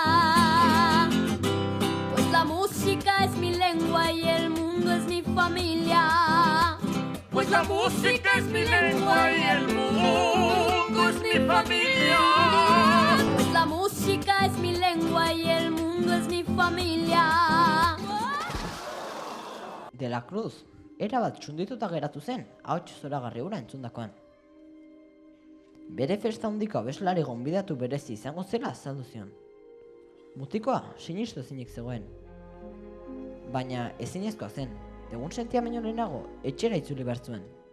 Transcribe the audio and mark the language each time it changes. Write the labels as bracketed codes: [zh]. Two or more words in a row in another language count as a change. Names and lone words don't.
[es] Pues la música es mi lengua y el mundo es mi familia. Pues la música es mi lengua y el mundo es mi familia. Pues la música es mi lengua y el mundo es mi familia. [eu] De la Cruz, erabat txundituta geratu zen, ahots zoragarri hura entzundakoan. Bere festa handiko abeslari gonbidatu berezi izango zela azaldu zion. Mutikoa sinistu ezinik zegoen. Baina ezinezkoa zen, egun sentia baino lehenago etxera itzuli behar zuen.